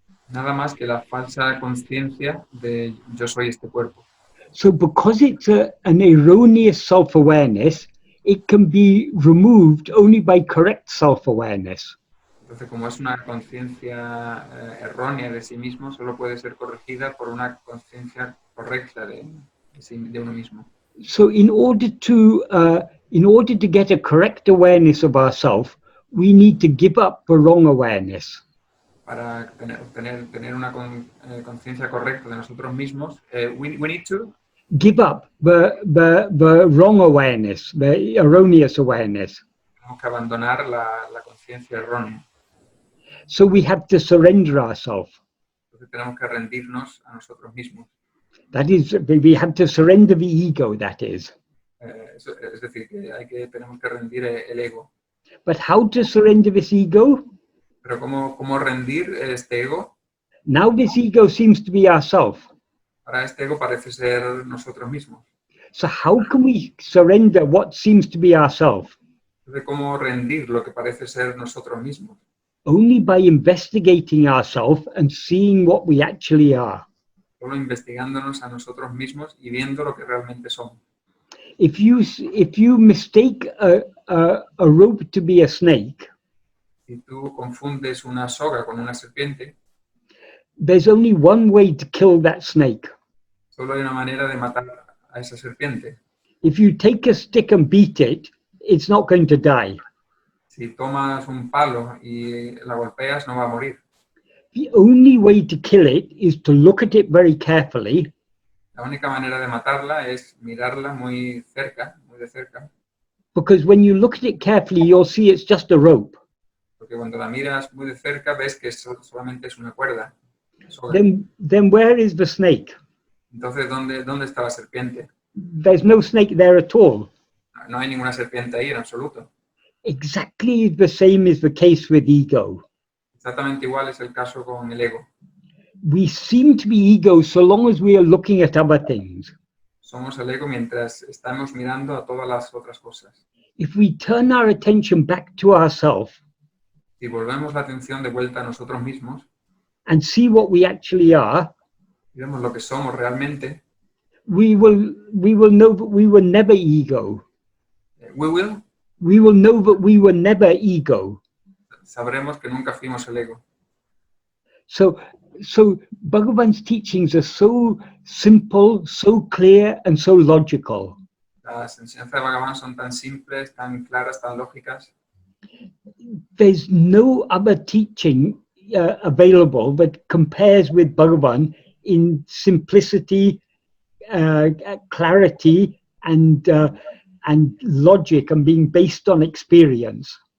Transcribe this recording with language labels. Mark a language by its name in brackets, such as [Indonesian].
[Spanish] Nada más que la falsa conciencia de yo soy este cuerpo. [English] So because it's an erroneous self-awareness, it can be removed only by correct self-awareness. [Spanish] Entonces, como es una conciencia errónea de sí mismo, solo puede ser corregida por una conciencia correcta de uno mismo. [English] So in order to get a correct awareness of ourself, we need to give up the wrong awareness. [Spanish] Para tener una conciencia correcta de nosotros mismos, [English] we need to give up the wrong awareness, the erroneous awareness. [Spanish] Tenemos que abandonar la conciencia errónea. [English] So we have to surrender ourselves. [Spanish] Entonces tenemos que rendirnos a nosotros mismos. [English] That is, we have to surrender the ego, that is. [Spanish] Es decir, que tenemos que rendir el ego. [English] But how to surrender this ego? [Spanish] Pero ¿cómo rendir este ego? [English] Now this ego seems to be ourself. [Spanish] Ahora este ego parece ser nosotros mismos. [English] So how can we surrender what seems to be ourself? [Spanish] Entonces, ¿cómo rendir lo que parece ser nosotros mismos? [English] Only by investigating ourselves and seeing what we actually are. [Spanish] Solo investigándonos a nosotros mismos y viendo lo que realmente somos. [English] If you mistake a rope to be a snake, [Spanish] Si tú confundes una soga con una serpiente, [English] there's only one way to kill that snake. [Spanish] solo hay una manera de matar a esa serpiente. [English] If you take a stick and beat it, it's not going to die. [Spanish] Si tomas un palo y la golpeas, no va a morir. [English] The only way to kill it is to look at it very carefully [Spanish] La única manera de matarla es mirarla muy de cerca, [English] because when you look at it carefully, you'll see it's just a rope. [Spanish] porque cuando la miras muy de cerca ves que solamente es una cuerda. Soga. [English] Then where is the snake? [Spanish] Entonces, ¿dónde está la serpiente? [English] There's no snake there at all. [Spanish] No hay ninguna serpiente ahí en absoluto. [English] Exactly the same is the case with ego. [Spanish] Exactamente igual es el caso con el ego. [English] We seem to be ego so long as we are looking at other things. [Spanish] Somos el ego mientras estamos mirando a todas las otras cosas. [English] If we turn our attention back to ourselves [Spanish] Si volvemos la atención de vuelta a nosotros mismos [English] and see what we actually are, [Spanish] y vemos lo que somos realmente, [English] we will know that we were never ego. We will know that we were never ego. [Spanish] Sabremos que nunca fuimos el ego. [English] So Bhagavan's teachings are so simple, so clear, and so logical. [Spanish] Las enseñanzas de Bhagavan son tan simples, tan claras, tan lógicas. [English] There's no other teaching available that compares with Bhagavan in simplicity, clarity, and logic, and being based on experience.